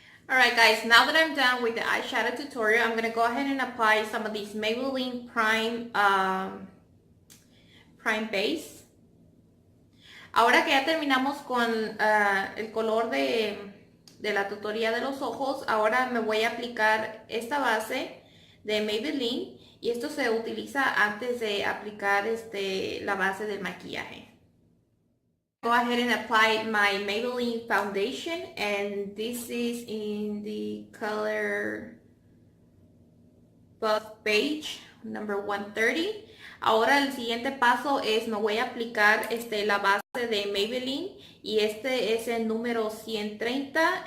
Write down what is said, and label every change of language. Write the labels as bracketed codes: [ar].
[en] Alright guys, now that I'm done with the eyeshadow tutorial, I'm going to go ahead and apply some of these Maybelline Prime Base. [es] Ahora que ya terminamos con el color de la tutoría de los ojos, ahora me voy a aplicar esta base de Maybelline y esto se utiliza antes de aplicar la base del maquillaje. [en] Go ahead and apply my Maybelline foundation, and this is in the color Buff Beige number 130. [es] Ahora el siguiente paso es me voy a aplicar la base de Maybelline y este es el número 130.